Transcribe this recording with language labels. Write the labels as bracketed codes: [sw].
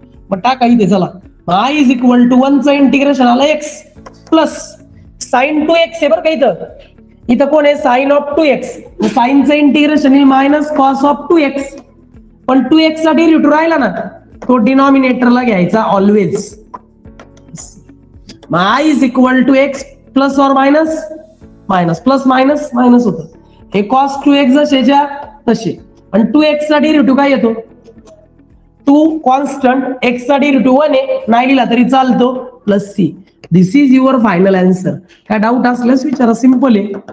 [mr] मग टाका इथे चला i इज इक्वल टू 1 चं इंटिग्रेशन आलं x प्लस साइन 2x आहे बरं का इथं कोण आहे साइन ऑफ 2x. साइनचं इंटिग्रेशन आहे मायनस कॉस ऑफ 2x, पण 2x चा डेरिव्हेटिव्ह राहिला ना तो डिनॉमिनेटरला घ्यायचा always. i is equal to x plus or minus minus plus minus minus होतं. हे कॉस 2x जसेच्या तसे, आणि 2x चा डेरिव्हेटिव्ह काय येतो 2 कॉन्स्टंट, x चा डेरिव्हेटिव्ह 1 आहे नाही लिहिला तरी चालतो plus C. [en] This is your final answer. [mr] काय डाऊट असल्यास विचारा, सिंपल आहे.